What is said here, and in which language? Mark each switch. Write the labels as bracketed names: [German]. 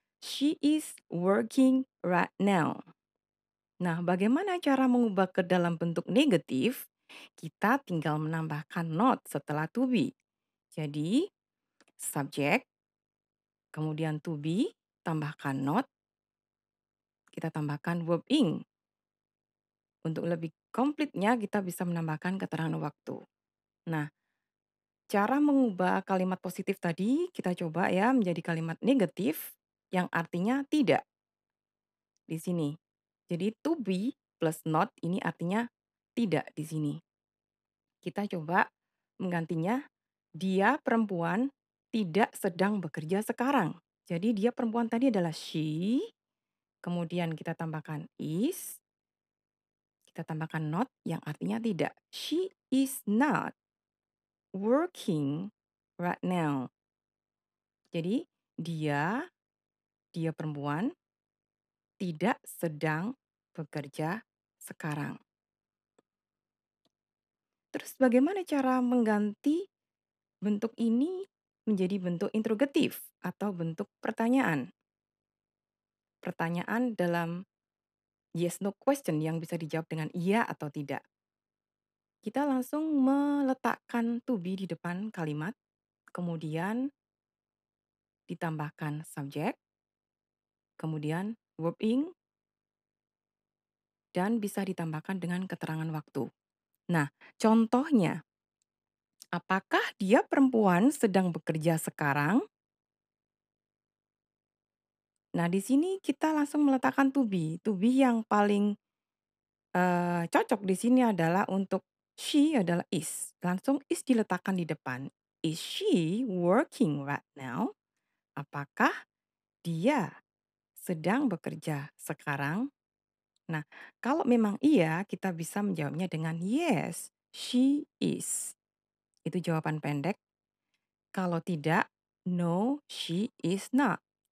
[English] She is working right now. [Indonesian] Nah, bagaimana cara mengubah ke dalam bentuk negatif? Kita tinggal menambahkan not setelah to be. Jadi, subjek, kemudian to be, tambahkan not, kita tambahkan verb ing. Untuk lebih komplitnya, kita bisa menambahkan keterangan waktu. Nah, cara mengubah kalimat positif tadi, kita coba ya menjadi kalimat negatif yang artinya tidak di sini. Jadi, to be plus not ini artinya tidak di sini. Kita coba menggantinya, dia perempuan tidak sedang bekerja sekarang. Jadi dia perempuan tadi adalah she, kemudian kita tambahkan is, kita tambahkan not yang artinya tidak. [English] She is not working right now. [Indonesian] Jadi dia perempuan tidak sedang bekerja sekarang. Terus bagaimana cara mengganti bentuk ini menjadi bentuk interrogatif atau bentuk pertanyaan? Pertanyaan dalam yes no question yang bisa dijawab dengan iya atau tidak. Kita langsung meletakkan to be di depan kalimat, kemudian ditambahkan subjek, kemudian verb ing, dan bisa ditambahkan dengan keterangan waktu. Nah, contohnya, apakah dia perempuan sedang bekerja sekarang? Nah, di sini kita langsung meletakkan to be. To be yang paling cocok di sini adalah untuk she adalah is. Langsung is diletakkan di depan. [English] Is she working right now? [Indonesian] Apakah dia sedang bekerja sekarang? Nah, kalau memang iya, kita bisa menjawabnya dengan [English] yes, she is. [Indonesian] Itu jawaban pendek. Kalau tidak, [English] no, she is not.